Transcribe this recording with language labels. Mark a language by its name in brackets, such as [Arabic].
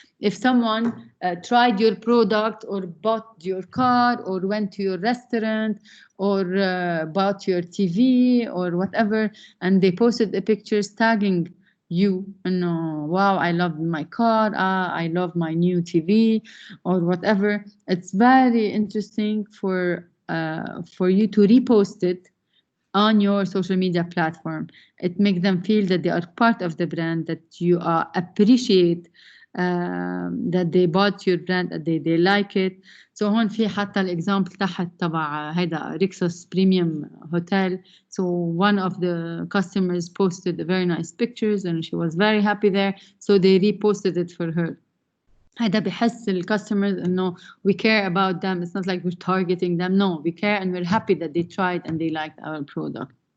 [English] If someone tried your product or bought your car or went to your restaurant or bought your TV or whatever, and they posted the pictures tagging you, wow, I love my car, I love my new TV or whatever, it's very interesting for you to repost it on your social media platform. It makes them feel that they are part of the brand, that you appreciate that they bought your brand, that they like it. [Arabic] So هون في حتى الإكزامبل تحت تبع هيدا ريكسوس بريميوم هوتيل. [English] So one of the customers posted very nice pictures and she was very happy there. So they reposted it for her. هيدا بحس الكاستمرز إنه we care about them. It's not like we're targeting them. No, we care and we're happy that they tried and they liked our product.